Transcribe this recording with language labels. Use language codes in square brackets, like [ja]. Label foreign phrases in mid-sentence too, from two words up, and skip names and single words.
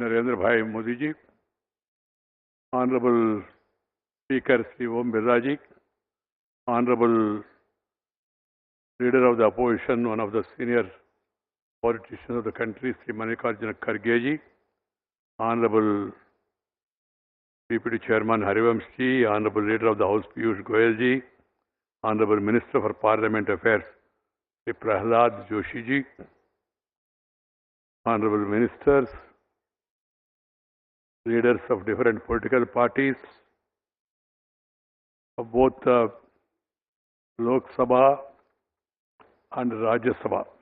[en] Narendra Bhai Modi ji, Honorable Speaker Sri Om Birla ji, Honorable Leader of the Opposition, one of the senior politicians of the country, Sri Mallikarjuna Kharge ji, Honorable Deputy Chairman Harivansh ji, Honorable Leader of the House Piyush Goyal ji, Honorable Minister for Parliament Affairs Sri Prahlad Joshi ji, Honorable Ministers, leaders of different political parties of both Lok Sabha and Rajya Sabha.